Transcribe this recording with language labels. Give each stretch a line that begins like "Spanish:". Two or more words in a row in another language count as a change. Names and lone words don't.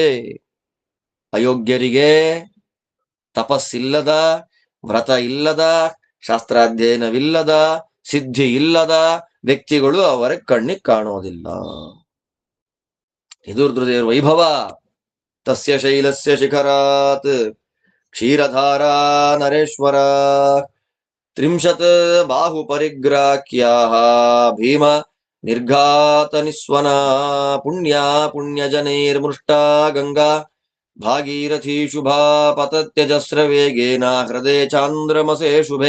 Kannada: ಅಯೋಗ್ಯರಿಗೆ, ತಪಸ್ಸಿಲ್ಲದ, ವ್ರತ ಇಲ್ಲದ, ಶಾಸ್ತ್ರಾಧ್ಯಯನವಿಲ್ಲದ, ಸಿದ್ಧಿ ಇಲ್ಲದ ವ್ಯಕ್ತಿಗಳು ಅವರ ಕಣ್ಣಿಗೆ ಕಾಣೋದಿಲ್ಲ. ಇದು ರುದ್ರದೇವರ ವೈಭವ.
Sanskrit: ತಸ್ಯ ಶೈಲಸ್ಯ ಶಿಖರಾತ್ ಕ್ಷೀರಧಾರಾ ನರೇಶ್ವರ ತ್ರಿಂಶತ್ ಬಾಹು ಪರಿಗ್ರಾಕ್ಯಾಹ ಭೀಮ ನಿರ್ಘಾತ ನಿಸ್ವನ ಪುಣ್ಯ ಪುಣ್ಯಜನೈರ್ಮೃಷ್ಟಾ ಗಂಗಾ ಭಾಗೀರಥಿ ಶುಭಾ ಪತತ್ಯಜಸ್ರ ವೇಗೇನ ಹೃದಯ ಚಾಂದ್ರಮಸೆ ಶುಭೆ